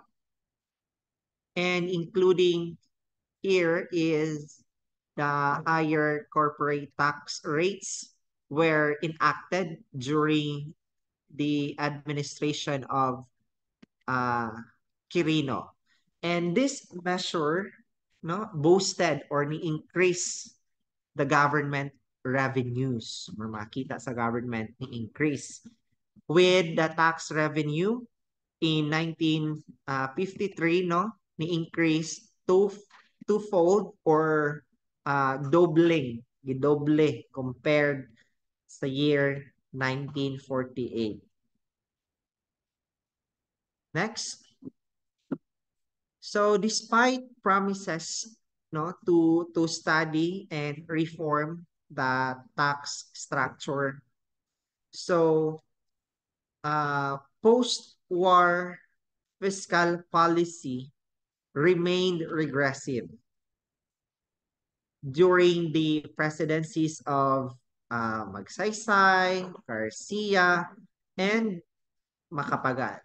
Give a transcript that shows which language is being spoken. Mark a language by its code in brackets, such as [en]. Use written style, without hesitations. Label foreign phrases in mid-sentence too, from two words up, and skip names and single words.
[en] And including here is the higher corporate tax rates were enacted during the administration of uh, Quirino. And this measure no, boosted or ni-increase the government revenues. [ceb] Makita sa government ni-increase. [en] With the tax revenue in 1953, no, ni-increase twofold or doble compared sa year 1948. Next. So despite promises no to study and reform the tax structure, so post-war fiscal policy remained regressive during the presidencies of Magsaysay, Garcia, and Macapagal.